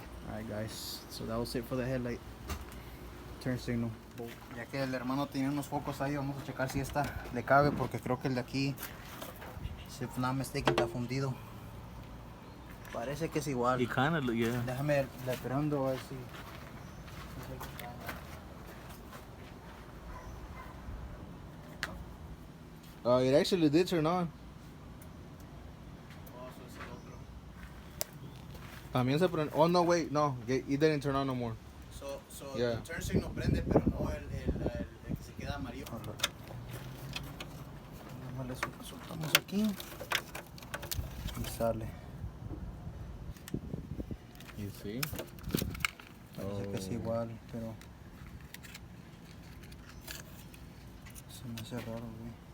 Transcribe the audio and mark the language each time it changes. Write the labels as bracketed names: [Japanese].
[English] Alright guys, so that was it for the headlight turn signal. [Spanish] Ya que el hermano tiene unos focos ahí, vamos a checar si esta le cabe, porque creo que el de aquí, si no me mistaken, está fundido. Parece que es igual. [English] It kind of, yeah. [Spanish] Déjame le prendo a ver si. [English] It actually did turn on. [Spanish] También se prende. [English] Oh no, wait, no, it didn't turn on no more. So Yeah. [Spanish] el turn signal prende, pero no el que se queda amarillo. Nada más le soltamos aquí y sale. [English] You see? [Spanish] Parece que es igual, pero se me hace raro, güey.